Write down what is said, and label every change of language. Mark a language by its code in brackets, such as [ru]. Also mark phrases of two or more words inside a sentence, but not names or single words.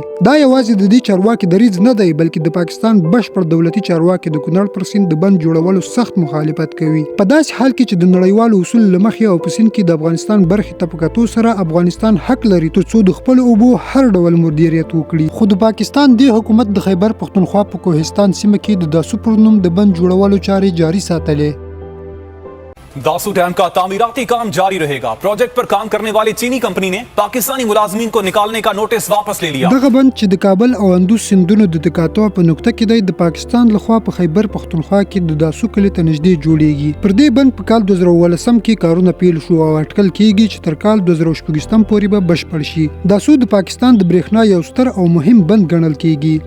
[ps] دا یوازې د دې چارواکي دریځ نه دی بلکې د پاکستان بشپړ دولتي چارواکي د کونړ پر سیند د بند جوړولو سخت مخالفت کوي. په داسې حال کې چې د نړیوالو اصول له مخې او په سیند کې د افغانستان برخې ته په کتو سره افغانستان حق لري ترڅو د خپل اوبو هر ډول مدیریت وکړي. خو د پاکستان د حکومت د خیبر پختونخوا په کوهستان سیمه کې د داسو پر نوم د بند جوړولو چارې جاري ساتلې. [ur] داسو ڈیم کا تعمیراتی کام جاری رہے گا۔ پروجیکٹ پر کام کرنے والی چینی کمپنی نے پاکستانی ملازمین کو نکالنے کا نوٹس واپس لے لیا. [ps] دغه بند چې د کابل او اندوز سیندونو د تقاطع په نقطه کې دی، د پاکستان لخوا په خیبر پختونخوا کې د داسو کلي ته نږدې جوړیږي. پر دې بند په کال 2018 کې کارونه پیل شو او اټکل کېږي چې تر کال 2024 پورې به بشپړ شي. داسو د پاکستان د برېښنا یو ستر او مهم بند ګڼل کېږي.